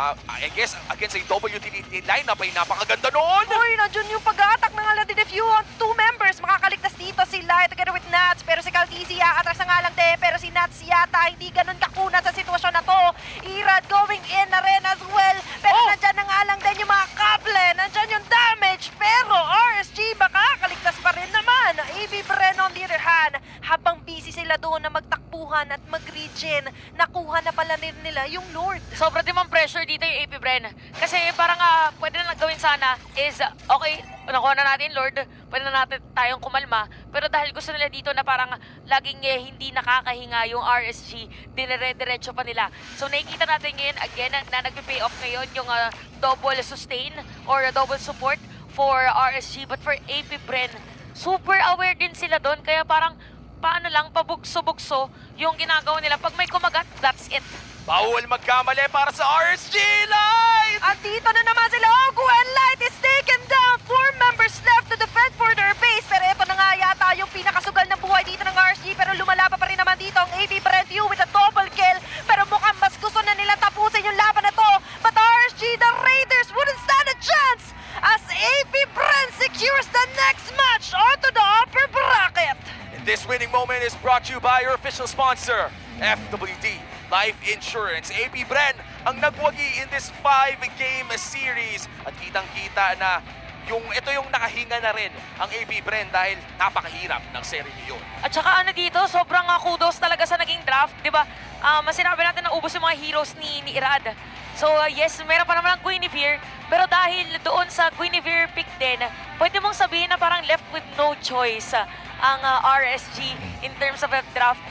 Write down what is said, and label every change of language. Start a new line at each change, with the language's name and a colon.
English: I guess against a double utility lineup
Filipino: ay napakaganda noon! Uy, nandiyan yung pag-attack ng Aladdin Few on 2 members. Makakaligtas dito si Light together with Nats. Pero si Calteezy aatras na nga lang din. Pero si Nats yata hindi ganun kakunat sa sitwasyon na to.
English: Irad going in na rin as well.
Filipino: Pero nandyan na nga lang din yung mga kable. Nandyan yung damage. Pero RSG makakaligtas pa rin naman. AB Bren on the other hand, habang busy sila doon na magtakbuhan at mag-regen, nakuha na pala nila yung Lord. Sobra din mang pressure dito yung AP Bren. Kasi parang pwede na gawin sana is, okay, nakuha na natin Lord, pwede na natin tayong kumalma. Pero dahil gusto nila dito na parang laging hindi nakakahinga yung RSG, dinire-diretso pa nila. So nakikita natin ngayon, again, na nag-pay off ngayon yung double sustain or double support for RSG. But for AP Bren, super aware din sila doon. Kaya parang paano lang, pabugso-bugso yung ginagawa nila. Pag may kumagat,
English: that's it.
Filipino: Bawal magkamali para sa RSG Light! At dito na naman sila.
English: Ogwen Light is taken down. 4 members left to defend for their base.
Filipino: Pero ito na nga yata yung pinakasugal ng buhay dito ng RSG. Pero lumalaba pa rin naman dito ang AP Brenview with a double kill. Pero mukhang mas gusto na nila tapusin yung laban na to.
English: But RSG, the Raiders wouldn't stand a chance as AP Bren secures the next match onto the upper bracket. And this winning moment is brought to you by your official sponsor, FWD Life Insurance.
Filipino: AP Bren ang nagwagi
English: in this 5-game series.
Filipino: At kitang-kita na ito yung nakahinga na rin ang AP Bren dahil napakahirap ng serye yun. At saka ano dito, sobrang kudos talaga sa naging draft, di ba? Sinabi natin na ubos yung mga heroes ni Irad. So yes, meron pa naman ang Guinevere, pero dahil doon sa Guinevere pick din, pwede mong sabihin na parang
English: left with no choice ang RSG in terms of draft.